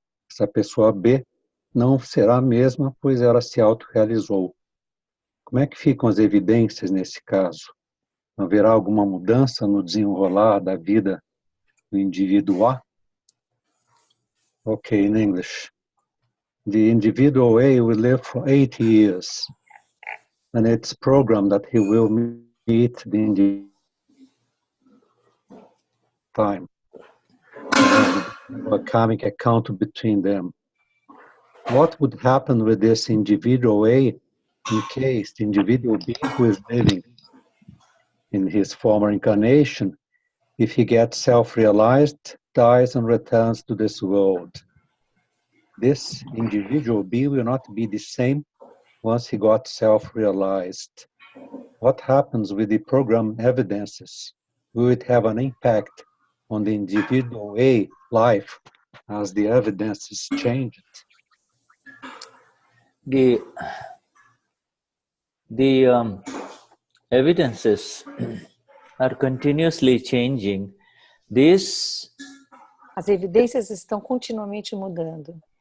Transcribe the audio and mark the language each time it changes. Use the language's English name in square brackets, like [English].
[Portuguese] Essa pessoa B não será a mesma, pois ela se autorrealizou. Como é que ficam as evidências nesse caso? Haverá alguma mudança no desenrolar da vida do indivíduo A? [English] Okay, in English. The individual A will live for 80 years, and it's programmed that he will meet the individual time. A karmic account between them. What would happen with this individual A in case the individual B, who is living in his former incarnation, if he gets self-realized, dies and returns to this world? This individual B will not be the same once he got self-realized. What happens with the program evidences? Will it have an impact on the individual A life as the evidences change? The evidences are continuously changing. [Portuguese] As evidências estão continuamente mudando.